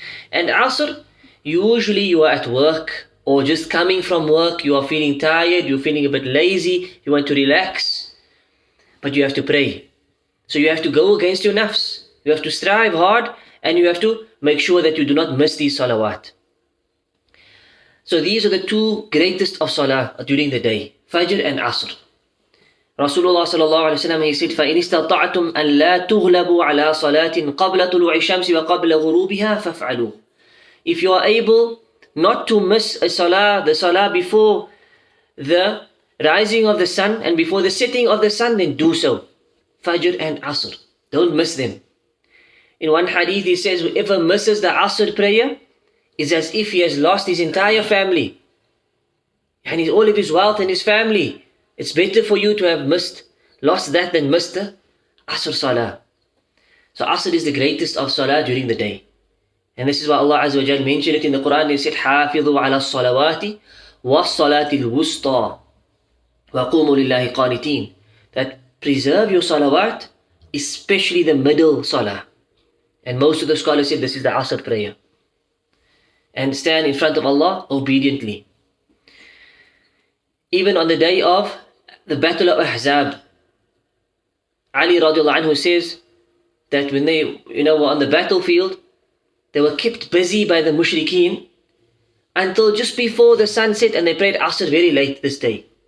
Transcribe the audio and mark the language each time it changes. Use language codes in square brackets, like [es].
[en] And Asr, usually you are at work or just coming from work, you are feeling tired, you're feeling a bit lazy, you want to relax, but you have to pray. So you have to go against your nafs. You have to strive hard and you have to make sure that you do not miss these salawat. So these are the two greatest of salah during the day, Fajr and Asr. [ar] Rasulullah sallallahu alayhi wa sallam, [en] he said, [ar] فَإِنِ اسْتَطَعْتُمْ أَنْ لَا تُغْلَبُوا عَلَى صَلَاةٍ قَبْلَ طُلُوعِ الشَّمْسِ وَقَبْلَ غُرُوبِهَا فَافْعَلُوا. [en] If you are able not to miss a salah, the salah before the rising of the sun and before the setting of the sun, then do so. Fajr and Asr. Don't miss them. In one hadith he says, whoever misses the Asr prayer is as if he has lost his entire family. And all of his wealth and his family. It's better for you to have lost that than missed the Asr Salah. So Asr is the greatest of Salah during the day. And this is why Allah Azza wa Jal mentioned it in the Quran. He said, [ar] حَافِظُوا عَلَى الصَّلَوَاتِ وَالصَّلَاةِ الْوُسْطَى وَقُومُوا لِلَّهِ قَانِتِينَ. [en] That preserve your salawat, especially the middle salah. And most of the scholars said this is the Asr prayer. And stand in front of Allah obediently. Even on the day of the Battle of Ahzab, Ali radiallahu anhu says that when they were on the battlefield, they were kept busy by the mushrikeen until just before the sun set, and they prayed Asr very late this day.